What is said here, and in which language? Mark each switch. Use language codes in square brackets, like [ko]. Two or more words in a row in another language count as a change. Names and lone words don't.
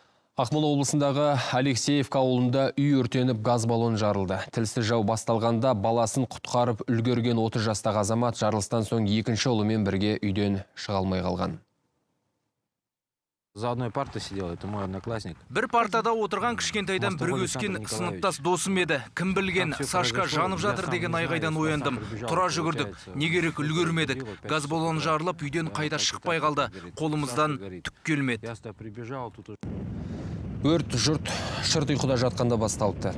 [kk] Ақмола облысындағы Алексеевка ауылында үй өртеніп газ баллон жарылды. Тілсіз жау басталғанда баласын құтқарып үлгерген 30 жастағы азамат жарылыстан соң екінші ұлымен бірге үйден шыға алмай қалған. [ru] За одной партой сидел, это мой одноклассник. [kk] Бір партада отырған кішкентайдан бірге өскен сыныптас досым еді. Кім білген, Сашка жанып жатыр деген айғайдан ояндым. Тұра жүгірдік, не керек үлгермедік. Газ баллоны жарылып, үйден қайда шықпай қалды. Қолымыздан түк келмеді. Өрт жұрт шырт ұйқыда жатқанда басталыпты.